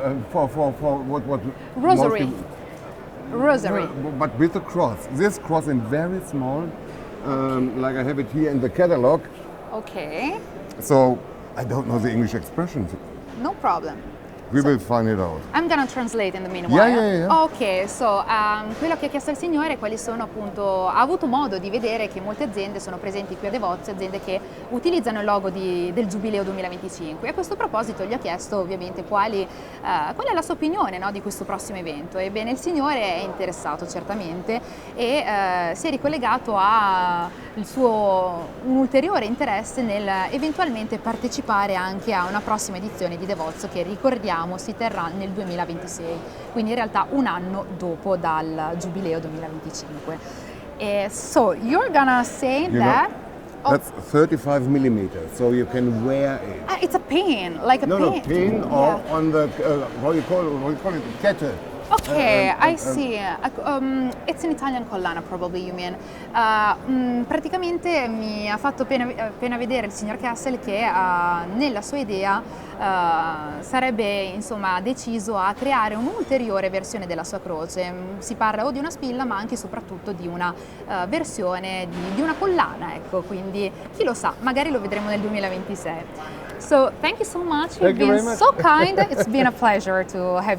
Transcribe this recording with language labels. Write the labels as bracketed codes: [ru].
[en] For what? Rosary. Rosary. No, but with a cross. This cross in very small. Like I have it here in the catalog. Okay. So I don't know the English expressions. No problem. We will find it out. I'm gonna translate in the meanwhile. Yeah. [it] Ok, so quello che ha chiesto il signore, quali sono appunto, ha avuto modo di vedere che molte aziende sono presenti qui a DEVOTIO, aziende che utilizzano il logo del Giubileo 2025. E a questo proposito gli ha chiesto ovviamente qual è la sua opinione, no, di questo prossimo evento. Ebbene, il signore è interessato certamente e si è ricollegato a un ulteriore interesse nel eventualmente partecipare anche a una prossima edizione di DEVOTIO che ricordiamo si terrà nel 2026, quindi in realtà un anno dopo dal Giubileo 2025. [en] So you're gonna say that that's 35 millimeters, so you can wear it. It's a pin, like a pin. No, pin or on the what do you call it? Kettle. Ok, I see. It's an Italian collana, probably you mean. [it] Praticamente mi ha fatto appena vedere il signor Kessel che nella sua idea sarebbe insomma deciso a creare un'ulteriore versione della sua croce. Si parla o di una spilla ma anche e soprattutto di una versione di una collana, ecco, quindi chi lo sa, magari lo vedremo nel 2026. [en] So thank you so much. Thank You've you been very much. so kind. It's been a pleasure to have